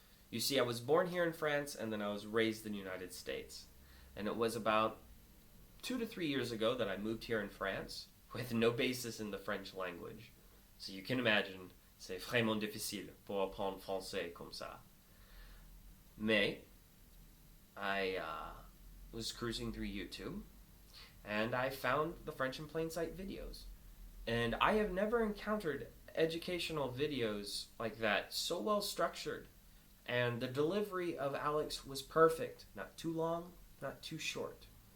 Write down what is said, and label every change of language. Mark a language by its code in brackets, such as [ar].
[en] You see, I was born here in France and then I was raised in the United States. And it was about 2 to 3 years ago that I moved here in France with no basis in the French language. So you can imagine, [fr] c'est vraiment difficile pour apprendre français comme ça. [en] Mais I was cruising through YouTube and I found the French in Plain Sight videos. And I have never encountered educational videos like that, so well structured. And the delivery of Alex was perfect. Not too long, not too short.